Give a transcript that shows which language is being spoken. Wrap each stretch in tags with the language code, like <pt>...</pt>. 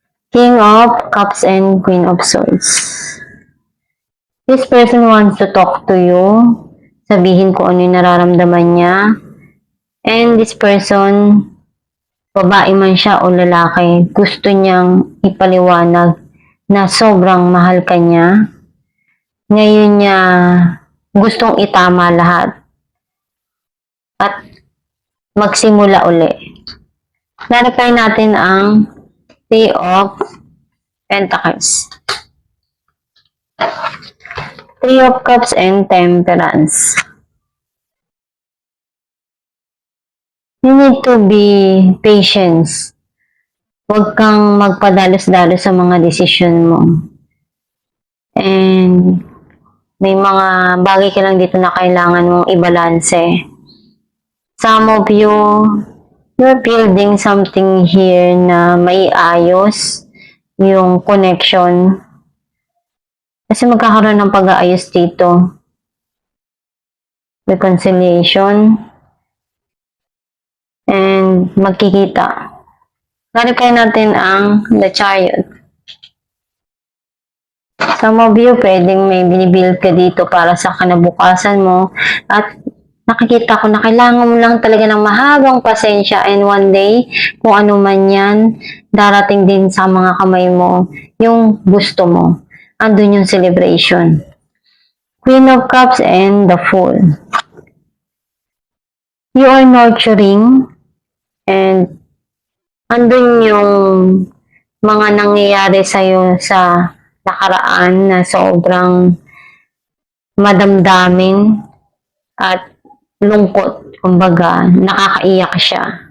<en>King of Cups and Queen of Swords. This person wants to talk to you.</en> <tl>Sabihin ko ano yung nararamdaman niya.</tl> <en>And this person,</en> <tl>babae man siya o lalaki, gusto niyang ipaliwanag na sobrang mahal ka niya. Ngayon niya gustong itama lahat. At magsimula uli. Clarify natin ang Three of Pentacles.</tl> <en>Three of Cups and Temperance. You need to be patient.</en> <tl>Huwag kang magpadalos-dalos sa mga desisyon mo. And may mga bagay ka lang dito na kailangan mong ibalanse.</tl> <en>Some of you, you're building something here</en> <tl>na may ayos yung</tl> <en>connection.</en> <tl>Kasi magkakaroon ng pag-aayos dito.</tl> <en>Reconciliation.</en> <tl>And magkikita. Clarify natin ang The Chariot.</tl> <en>Some of you,</en> <tl>pwedeng may binibuild ka dito para sa kinabukasan mo at nakikita ko na kailangan mo lang talaga ng mahabang pasensya</tl> <en>and one day,</en> <tl>kung ano man yan, darating din sa mga kamay mo yung gusto mo. Andun yung celebration.</tl> <en>Queen of Cups and the Fool. You are nurturing and</en> <tl>andun yung mga nangyayari sa'yo sa nakaraan na sobrang madamdamin at lungkot, kumbaga, nakakaiyak siya.</tl>